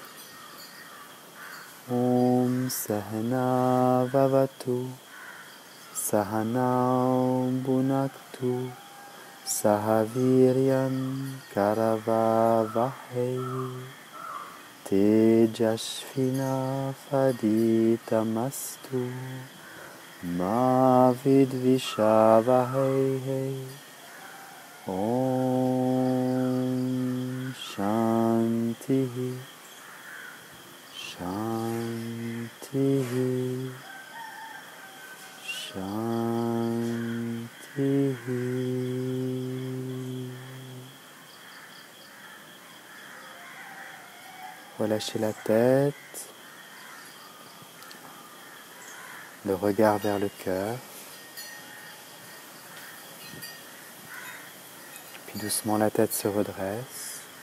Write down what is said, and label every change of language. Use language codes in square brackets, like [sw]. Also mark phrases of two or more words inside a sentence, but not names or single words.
[sa] ॐ सहना ववतु सहनौ भुनक्तु सहवीर्यं करवावहै तेजस्विना वधीतमस्तु मा विद्विषावहै. ॐ शान्तिः शान्तिः शान्तिः. [fr] Relâchez la tête, le regard vers le cœur, puis doucement la tête se redresse.